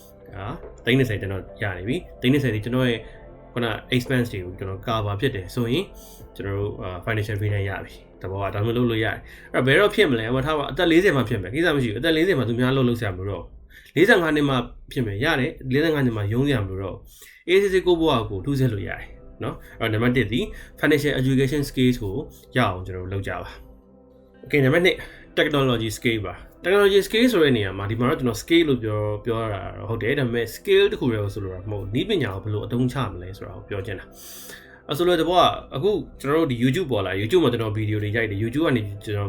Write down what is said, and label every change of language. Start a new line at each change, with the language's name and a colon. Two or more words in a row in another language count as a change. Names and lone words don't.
Burmese: 30 ကျွန်တော်ရနေပြီ30ဒီကျွန်တော်ရဲ့ခုန expense တွေကိုကျွန်တော် cover ဖြစ်တယ်ဆိုရင်ကျွန်တော်တို့
English: financial freedom
Burmese: ရပြီတဘောကဒါမျိုးလုပ်လို့ရတယ်အဲ့တော့ဘယ်တော့ဖြစ်မလဲမထားပါအသက်40မှာဖြစ်မယ်ကိစ္စမရှိဘူးအသက်40မှာသူများလုပ်ဆရာမလို့တော့ 45နှစ်မှဖြစ်မယ်ရတယ်45နှစ်မှရုံးရမလို့တော့ အေးစစ်စစ်ကိုဘွားကိုထူးဆဲလို့ရတယ်နော်အဲ့တော့နံပါတ်1ဒီ
English: financial education skills
Burmese: ကိုရအောင်ကျွန်တော်လုပ်ကြပါ Okay နံပါတ်2
English: technology skill
Burmese: ပါ
English: technology skill
Burmese: ဆိုတဲ့နေရာမှာဒီမှာတော့ကျွန်တော် skill လို့ပြောရတာဟုတ်တယ်ဒါပေမဲ့ skill တခုတည်းကိုဆိုလိုတာမဟုတ်နည်းပညာကိုဘယ်လိုအသုံးချမလဲဆိုတာကိုပြောချင်တာဆိုလိုတဲ့ဘောကအခုကျွန်တော်တို့ဒီ YouTube ပေါ်လာ YouTube မှာကျွန်တော်ဗီဒီယိုတွေရိုက်တယ် YouTube ကနေကျွန်တော်